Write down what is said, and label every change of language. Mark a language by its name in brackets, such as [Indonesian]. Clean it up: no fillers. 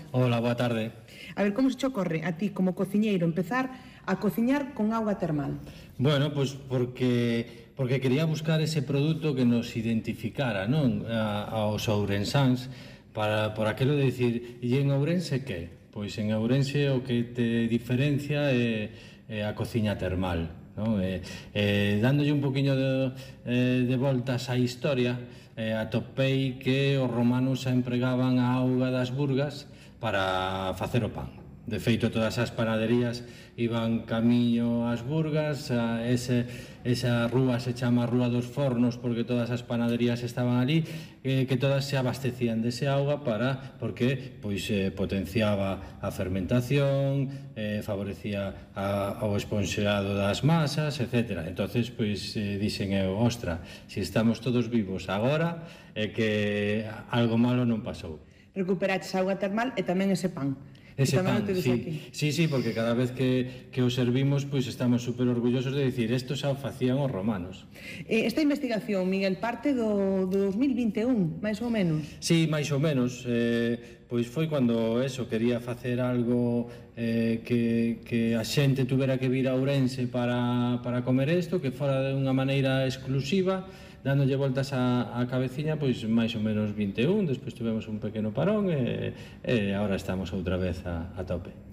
[Galician] Hola, boa tarde. A ver, ¿cómo se te ocorre a ti como cociñeiro empezar a cociñar con agua termal? [Spanish] Bueno, pues porque quería buscar ese producto que nos identificara, ¿no? Aos ourensáns, para por aquello de decir, ¿y en Ourense qué? [Galician] Pois en Ourense o que te diferencia é a cociña termal. No, dándolle un poquinho de voltas á historia, atopei que os romanos xa empregaban a auga das burgas para facer o pan. De feito, todas as panaderías iban camiño ás burgas, esa rúa se chama Rúa dos Fornos porque todas as panaderías estaban ali, que todas se abastecían dese auga porque potenciaba a fermentación, favorecía o esponxeado das masas, etc. Entón, dixen eu, ostra, si estamos todos vivos agora, que algo malo non pasou. Recuperaches a auga termal e tamén ese pan. Ese pan, sí, porque cada vez que o servimos, pues estamos súper orgullosos de decir, esto xa o facían os romanos. Esta investigación, Miguel, parte do 2021, máis ou menos. Sí, máis ou menos, pois foi cando eso, quería facer algo que a xente tuvera que vir a Ourense para comer esto, que fora de unha maneira exclusiva, dándolle voltas á cabeciña, pois máis ou menos 21, despois tivemos un pequeno parón e agora estamos outra vez a tope.